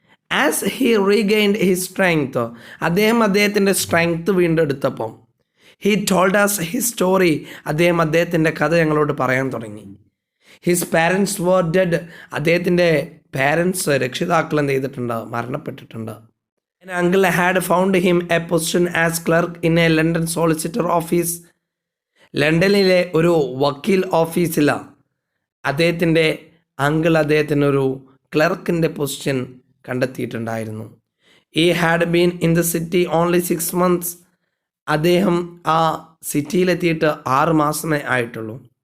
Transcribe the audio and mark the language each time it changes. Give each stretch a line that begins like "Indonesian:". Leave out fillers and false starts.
English: as he regained his strength,
Malayalam: അദ്ദേഹം അദ്ദേഹത്തിൻ്റെ strength വീണ്ടെടുത്തപ്പം,
English: he told us his story,
Malayalam: അദ്ദേഹം അദ്ദേഹത്തിൻ്റെ കഥ ഞങ്ങളോട് പറയാൻ തുടങ്ങി.
English: his parents were dead,
Malayalam: അദ്ദേഹത്തിൻ്റെ പാരൻസ് രക്ഷിതാക്കൾ എന്ത് ചെയ്തിട്ടുണ്ട്, മരണപ്പെട്ടിട്ടുണ്ട്.
English: An uncle had found him a position as clerk in a London solicitor office.
Malayalam: ലണ്ടനിലെ ഒരു വക്കീൽ ഓഫീസിലാണ് അദ്ദേഹത്തിൻ്റെ അങ്കിൾ അദ്ദേഹത്തിനൊരു ക്ലർക്കിൻ്റെ പൊസിഷൻ കണ്ടെത്തിയിട്ടുണ്ടായിരുന്നു.
English: He had been in the city only 6 months.
Malayalam: അദ്ദേഹം ആ സിറ്റിയിലെത്തിയിട്ട് 6 മാസമേ ആയിട്ടുള്ളൂ.